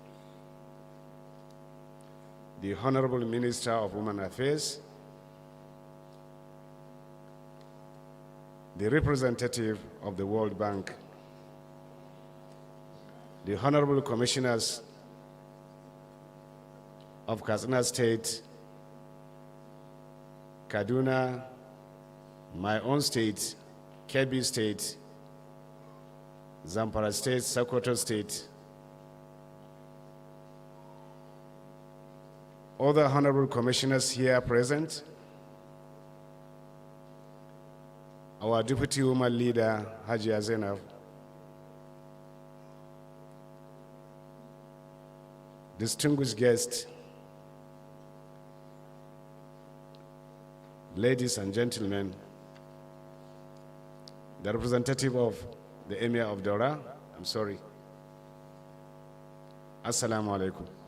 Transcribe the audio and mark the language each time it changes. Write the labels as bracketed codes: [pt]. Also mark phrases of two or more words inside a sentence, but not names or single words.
[en] the Honorable Minister of Women Affairs, the representative of the World Bank, the Honorable Commissioners of Katsina State, Kaduna, my own state, Kebbi State, Zamfara State, Sokoto State, other honorable commissioners here present, our Deputy Woman Leader, Hajia Zainab, distinguished guests, ladies and gentlemen, the representative of the Emir of Dora, [ar] السلام عليكم.